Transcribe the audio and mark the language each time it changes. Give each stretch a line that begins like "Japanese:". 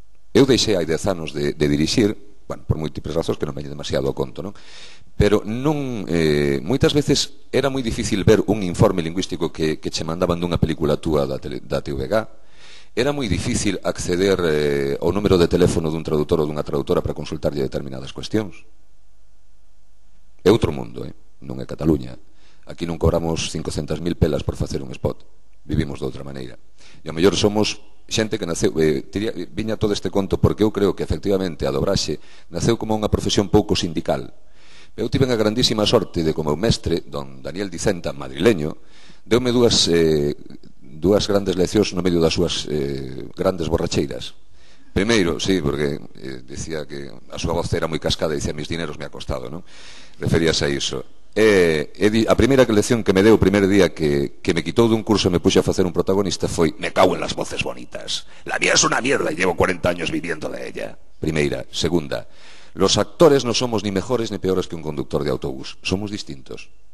Galician: Eu deixei hai 10 anos de dirixir, bueno, por múltiples razóns que non veñen demasiado ao conto, non? Pero non, moitas veces era moi difícil ver un informe lingüístico que che mandaban dunha película túa da TVG. Era moi difícil acceder ao número de teléfono dun tradutor ou dunha traductora para consultarlle determinadas cuestións. É outro mundo, non é Cataluña. Aquí non cobramos 500.000 pelas por facer un spot. Vivimos de outra maneira. E ao mellor somos xente que naceu, viña todo este conto porque eu creo que efectivamente a dobraxe naceu como unha profesión pouco sindical. Eu tive a grandísima sorte de, como o mestre, don Daniel Dicenta, madrileño, deume dúas grandes leccións no medio das súas grandes borracheiras. Primeiro, sí, porque decía que a súa voz era moi cascada e dicía,
Spanish: mis dineros me ha costado,
Galician: non? Referíase a iso. A primeira lección que me deu o primer día que me quitou dun curso e me puxe a facer un protagonista foi,
Spanish: me cago en las voces bonitas, la mía es una mierda y llevo 40 años viviendo de ella.
Galician: Primeira.
Spanish: Segunda, los actores no somos ni mejores ni peores que un conductor de autobús, somos distintos.